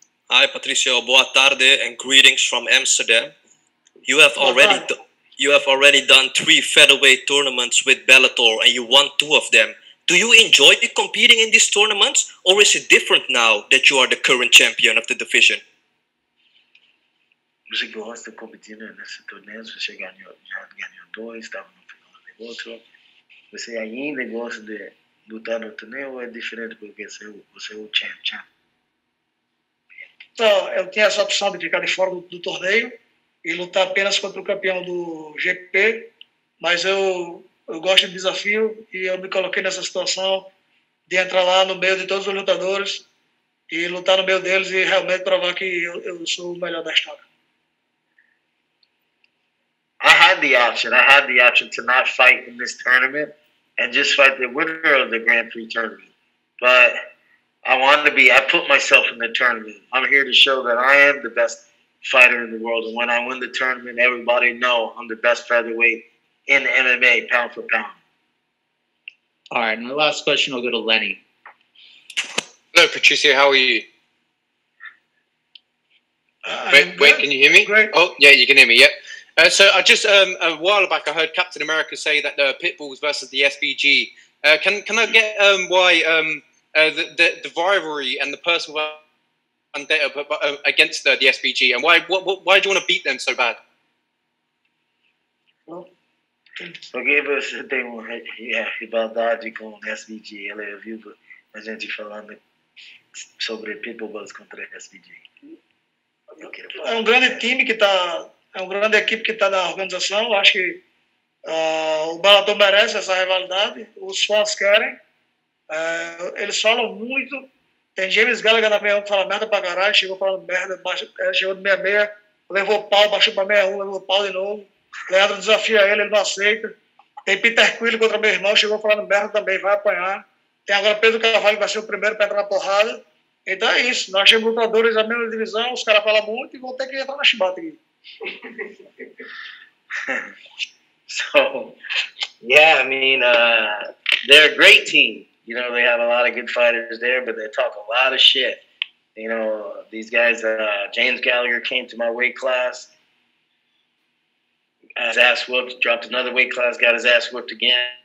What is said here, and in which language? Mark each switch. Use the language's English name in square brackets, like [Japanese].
[English] Hi, Patricio. [Portuguese] Boa tarde [English] and greetings from Amsterdam. You have already done 3 featherweight tournaments with Bellator, and you won 2 of them. Do you enjoy competing in these tournaments, or is it different now that you are the current champion of the division? [Portuguese] Você gosta de competir nesse torneio? Você já ganhou 2, estava no final do outro. Você ainda gosta de lutar no torneio ou é diferente porque você é o champ? Então, eu tinha essa opção de ficar de fora do torneio e lutar apenas contra o campeão do GP, mas eu gosto de desafio e eu me coloquei nessa situação de entrar lá no meio de todos os lutadores e lutar no meio deles e realmente provar que eu sou o melhor da história. [English] I had the option to not fight in this tournament and just fight the winner of the Grand Prix tournament. But I put myself in the tournament. I'm here to show that I am the best fighter in the world. And when I win the tournament, everybody know I'm the best featherweight in MMA, pound for pound. All right, and the last question will go to Lenny. Hello, Patricio. How are you? Wait, can you hear me? Great. Oh, yeah, you can hear me, yep. So I just, a while back, I heard Captain America say that the Pitbulls versus the SBG. Can I get why the rivalry and the personal vendetta against the SBG, and why do you want to beat them so bad? [Portuguese] Porque você tem uma rivalidade com o SBG. Ela ouviu a gente falando sobre Pitbulls contra o SBG. É um grande time é uma grande equipe que está na organização. Eu acho que o Bellator merece essa rivalidade. Os fãs querem. Eles falam muito. Tem James Gallagher na 61 que fala merda pra caralho. Chegou falando merda, chegou de 66, levou pau, baixou pra 61, levou pau de novo. Leandro desafia ele não aceita. Tem Peter Quill contra meu irmão, chegou falando merda também, vai apanhar. Tem agora Pedro Carvalho, que vai ser o primeiro para entrar na porrada. Então é isso. Nós temos lutadores da mesma divisão, os caras falam muito e vão ter que entrar na chibata aqui. [English] So, yeah, I mean, they're a great team. You know, they have a lot of good fighters there, but they talk a lot of shit. You know, these guys, James Gallagher came to my weight class, got his ass whooped, dropped another weight class, got his ass whooped again.